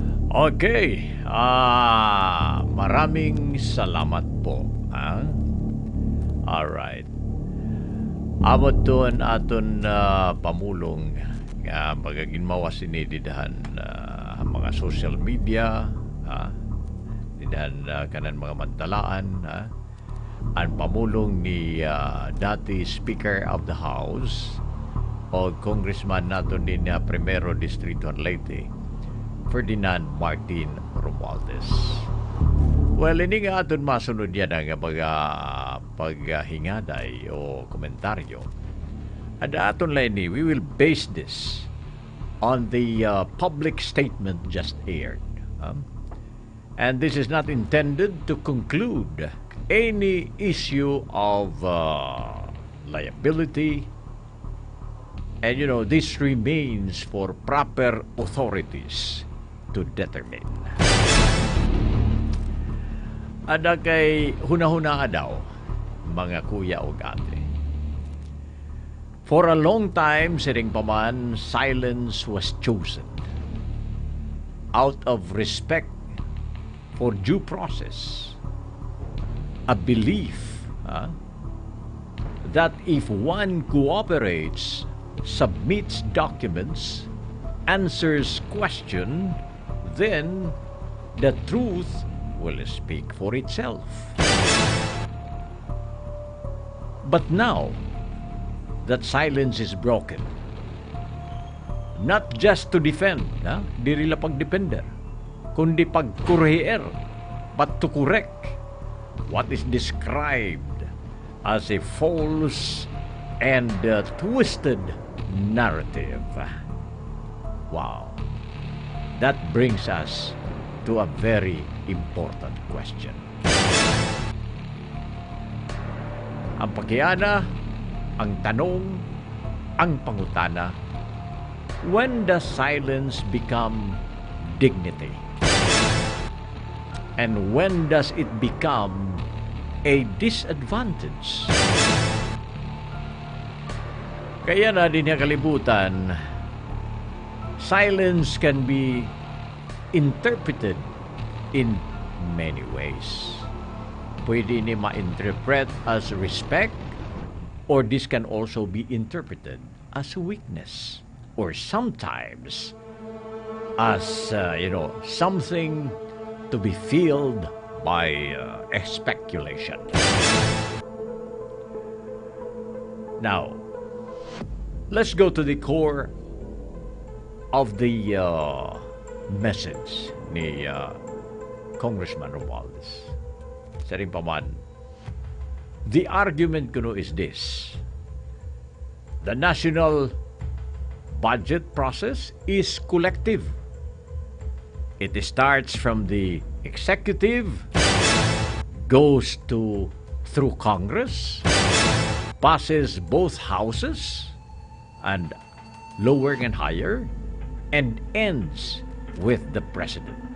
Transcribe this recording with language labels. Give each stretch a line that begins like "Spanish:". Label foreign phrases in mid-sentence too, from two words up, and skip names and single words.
Filipino: Okay. Maraming salamat po.
English: Alright.
Waray: Amot doon aton pamulong nga magaginmawa sinididahan mga social media, didahan kanan mga mantalaan, ang pamulong ni dati
English: Speaker of the House
Waray: o Congressman naton din Primero Distrito Leyte, Ferdinand Martin Romualdez.
English: Well,
Waray: ini nga aton masunod yan ang paghingaday o komentaryo. At aton lang ni,
English: we will base this on the public statement just aired. And this is not intended to conclude any issue of liability. And this remains for proper authorities to determine.
Waray: Ada kay hunahuna daw, mga kuya o ate.
English: For a long time,
Waray: siring paman,
English: silence was chosen out of respect for due process. A belief that if one cooperates, submits documents, answers question, then the truth will speak for itself. But now that silence is broken, not just to defend,
Waray: diri la pagdepender, kundi pagkurhier,
English: but to correct what is described as a false and twisted narrative. Wow. That brings us to a very important question.
Waray: Ang pagyana, ang tanong, ang pangutana,
English: when does silence become dignity? And when does it become a disadvantage?
Waray: Kaya na din yung kalibutan,
English: silence can be interpreted in many ways.
Waray: Pwede ni
English: ma-interpret as respect, or this can also be interpreted as weakness, or sometimes as, something to be filled by speculation. Now, let's go to the core of the message ni Congressman Romualdez.
Waray: Sa rin paman,
English: the argument kuno is this: the national budget process is collective. It starts from the executive, goes through Congress, passes both houses, and lower and higher, and ends with the president.